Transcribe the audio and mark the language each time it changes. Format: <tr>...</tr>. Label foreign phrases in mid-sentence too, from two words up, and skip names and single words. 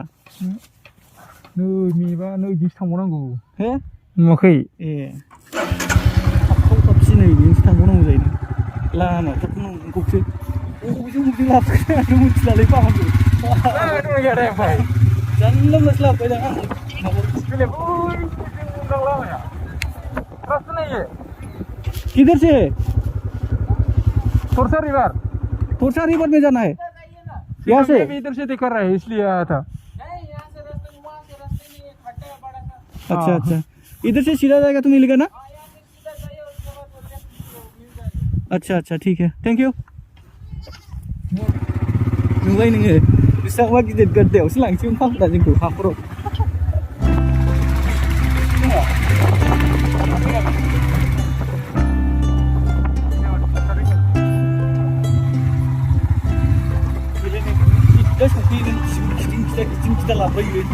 <brx>नै मेबा नै बिदिसो थांबावनांगौ हे नुवाखै ए थाबथाव नै बिदिसो थांबावनांगौ जायो लामाफ्राथ' नंगौसो बबेजों बबेजों लाबोखो आंथ' मिथिलालै बाहागो जानला मोनलासो लाबोबाय दां</brx> <hi>किधर से तोरसा रिवर तोरसा रिवर में जाना है यहाँ से इधर से दिखा रहा है इसलिए आया था अच्छा अच्छा इधर से सीधा जाएगा तो मिलेगा ना अच्छा अच्छा ठीक है</hi> <en>thank you</en> <brx>नुबाय नोङो बेसेबांबा गिदिर गाड्डायावसो लांसिगोन फाखुरा जोंखौ हाखराव गिदिं खिदा लाबोयो</brx>